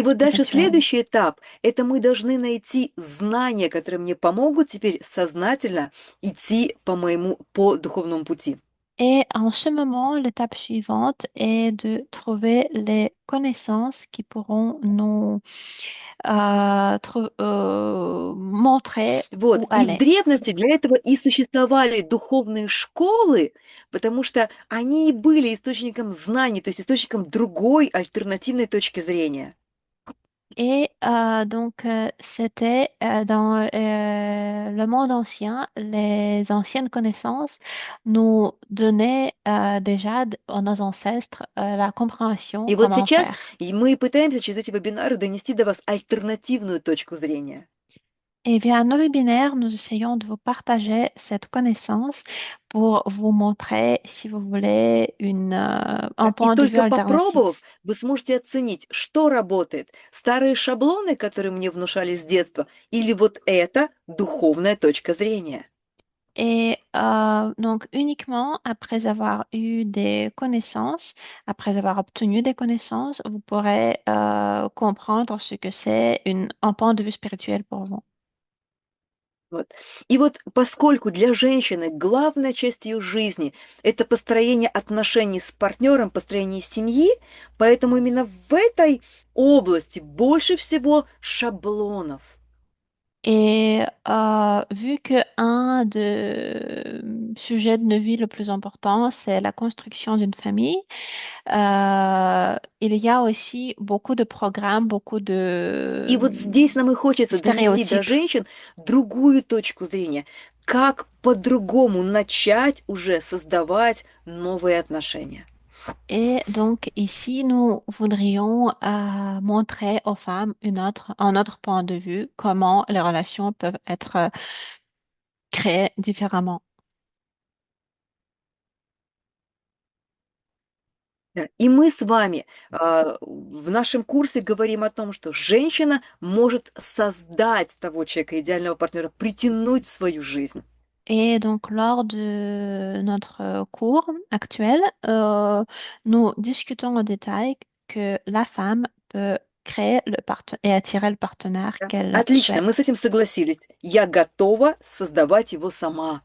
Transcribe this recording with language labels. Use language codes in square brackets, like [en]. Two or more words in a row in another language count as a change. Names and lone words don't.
[ru] И вот дальше [fr] spirituelle. [ru] следующий этап– это мы должны найти знания, которые мне помогут теперь сознательно идти по духовному пути. [fr] Et en ce moment, l'étape suivante est de trouver les connaissances qui pourront nous montrer [ru] Вот. [fr] où [ru] И в [fr] aller. [ru] древности для этого и существовали духовные школы, потому что они и были источником знаний, то есть источником другой альтернативной точки зрения. [fr] Et donc, c'était dans le monde ancien, les anciennes connaissances nous donnaient déjà nos ancêtres la compréhension [ru] И вот [fr] comment [ru] сейчас [fr] faire. [ru] мы пытаемся через эти вебинары донести до вас альтернативную точку зрения. [fr] Et via nos webinaires, nous essayons de vous partager cette connaissance pour vous montrer, si vous voulez, un [ru] Да, и [fr] point de vue [ru] только [fr] alternatif. [ru] попробовав, вы сможете оценить, что работает. Старые шаблоны, которые мне внушали с детства, или вот эта духовная точка зрения. [fr] Et donc uniquement après avoir eu des connaissances, après avoir obtenu des connaissances, vous pourrez comprendre ce que c'est un point de vue spirituel pour vous. [ru] Вот. И вот поскольку для женщины главная часть ее жизни– это построение отношений с партнером, построение семьи, поэтому именно в этой области больше всего шаблонов. [fr] Et vu que un des sujets de nos vies le plus important, c'est la construction d'une famille, il y a aussi beaucoup de programmes, beaucoup [ru] И вот здесь нам и [fr] de [ru] хочется донести до [fr] stéréotypes. [ru] женщин другую точку зрения, как по-другому начать уже создавать новые отношения. [fr] Et donc ici, nous voudrions montrer aux femmes un autre point de vue, comment les relations peuvent être créées différemment. [ru] Да. И мы с вами в нашем курсе говорим о том, что женщина может создать того человека, идеального партнера, притянуть в свою жизнь. [fr] Et donc, lors de notre cours actuel, nous discutons en détail que la femme peut créer et attirer le partenaire [ru] Да. [fr] qu'elle [ru] Отлично, мы с [fr] souhaite. [ru] этим согласились. Я готова создавать его сама.